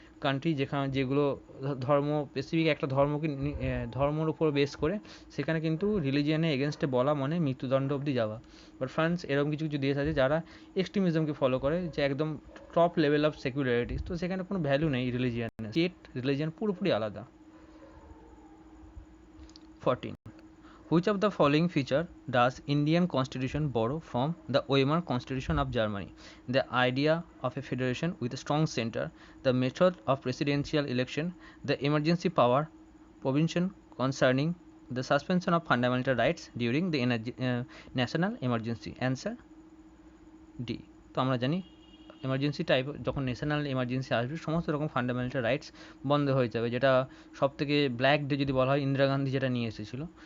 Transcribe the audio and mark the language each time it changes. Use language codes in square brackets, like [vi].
[bn] Country যেগুলো ধর্ম specific একটা ধর্মের উপর বেস করে, সেখানে কিন্তু রিলিজিয়ানের এগেনস্টে বলা মানে মৃত্যুদণ্ড অবধি যাওয়া। বাট ফ্রান্স এরকম কিছু কিছু দেশ আছে যারা এক্সট্রিমিজমকে ফলো করে, যে একদম টপ লেভেল অফ সেকুলারিটি, তো সেখানে কোনো ভ্যালু নেই রিলিজিয়ানের, স্টেট রিলিজিয়ান পুরোপুরি আলাদা। [en] 14. Which of the following feature does Indian constitution borrow from the Weimar constitution of Germany? The idea of a federation with a strong center, the method of presidential election, the emergency power provision concerning the suspension of fundamental rights during the national emergency. Answer D. [bn] তো আমরা জানি emergency type যখন national emergency আসবে, সমস্ত রকম fundamental rights বন্ধ হয়ে যাবে, যেটা সব থেকে ব্ল্যাক ডে যদি বলা হয় ইন্দিরা গান্ধী যেটা নিয়ে এসেছিল।